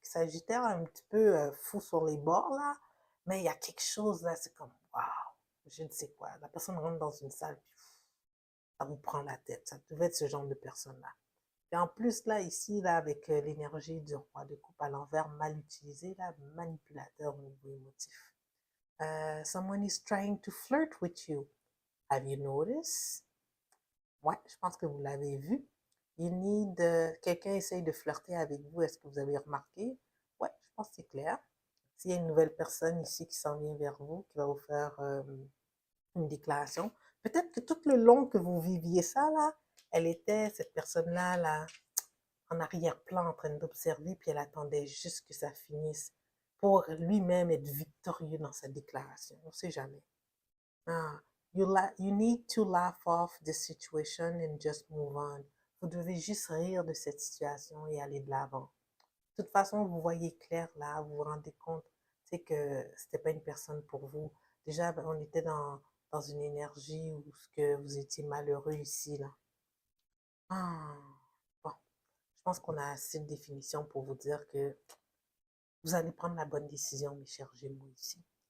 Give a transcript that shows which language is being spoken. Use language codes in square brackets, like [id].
[fr] Sagittaire, un petit peu fou sur les bords, là, mais il y a quelque chose, là, c'est comme, waouh, je ne sais quoi. La personne rentre dans une salle, puis ça vous prend la tête. Ça devait être ce genre de personne-là. Et en plus, là, ici, là, avec l'énergie du roi de coupe à l'envers, mal utilisé, là, manipulateur au niveau émotif. [en] Someone is trying to flirt with you. Have you noticed? [fr] Ouais, je pense que vous l'avez vu. [en] You need, [fr] quelqu'un essaye de flirter avec vous. Est-ce que vous avez remarqué? Ouais, je pense que c'est clair. S'il y a une nouvelle personne ici qui s'en vient vers vous, qui va vous faire une déclaration, peut-être que tout le long que vous viviez ça, là, elle était, cette personne-là, là, en arrière-plan en train d'observer, puis elle attendait juste que ça finisse pour lui-même être victorieux dans sa déclaration. On ne sait jamais. [en] Ah, you need to laugh off the situation and just move on. [fr] Vous devez juste rire de cette situation et aller de l'avant. De toute façon, vous voyez clair là, vous vous rendez compte, c'est que c'était pas une personne pour vous. Déjà, on était dans une énergie où ce que vous étiez malheureux ici, là. Ah, bon, je pense qu'on a assez de définitions pour vous dire que vous allez prendre la bonne décision, mes chers Gémeaux, ici.